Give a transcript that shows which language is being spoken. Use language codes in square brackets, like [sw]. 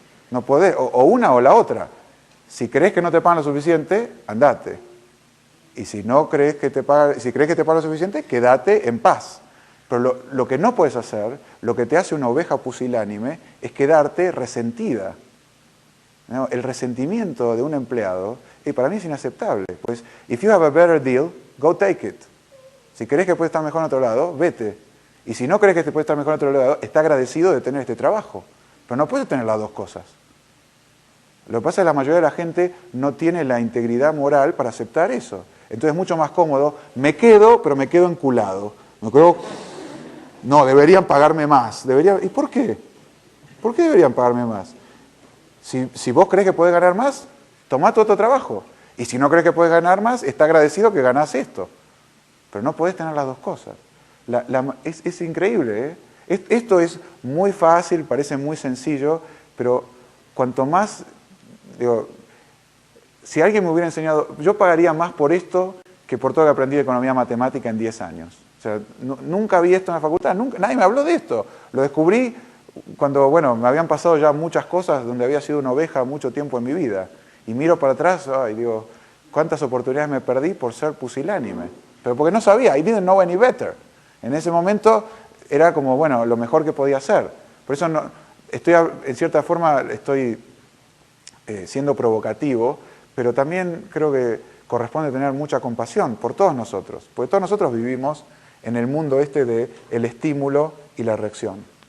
[es] No podés, o una o la otra. Si crees que no te pagan lo suficiente, andate. Y si no crees que te pagan, si crees que te pagan lo suficiente, quédate en paz. Pero lo que no puedes hacer, lo que te hace una oveja pusilánime, es quedarte resentida. ¿No? El resentimiento de un empleado, para mí es inaceptable. Pues, [en] if you have a better deal, go take it. [es] Si crees que puedes estar mejor en otro lado, vete. Y si no crees que te puedes estar mejor en otro lado, está agradecido de tener este trabajo. Pero no puedes tener las dos cosas. Lo que pasa es que la mayoría de la gente no tiene la integridad moral para aceptar eso. Entonces es mucho más cómodo, me quedo, pero me quedo enculado. Me quedo... No, deberían pagarme más. ¿Y por qué? ¿Por qué deberían pagarme más? Si vos crees que podés ganar más, tomá tu otro trabajo. Y si no crees que podés ganar más, está agradecido que ganás esto. Pero no podés tener las dos cosas. Es increíble, ¿eh? Esto es muy fácil, parece muy sencillo, pero cuanto más, digo, si alguien me hubiera enseñado, yo pagaría más por esto que por todo lo que aprendí de economía matemática en 10 años. O sea, nunca vi esto en la facultad, nadie me habló de esto. Lo descubrí cuando, bueno, me habían pasado ya muchas cosas donde había sido una oveja mucho tiempo en mi vida. Y miro para atrás y digo, ¿cuántas oportunidades me perdí por ser pusilánime? Pero porque no sabía, [en] I didn't know any better. [es] En ese momento era como, bueno, lo mejor que podía hacer. Por eso en cierta forma estoy siendo provocativo, pero también creo que corresponde tener mucha compasión por todos nosotros, porque todos nosotros vivimos en el mundo este de el estímulo y la reacción.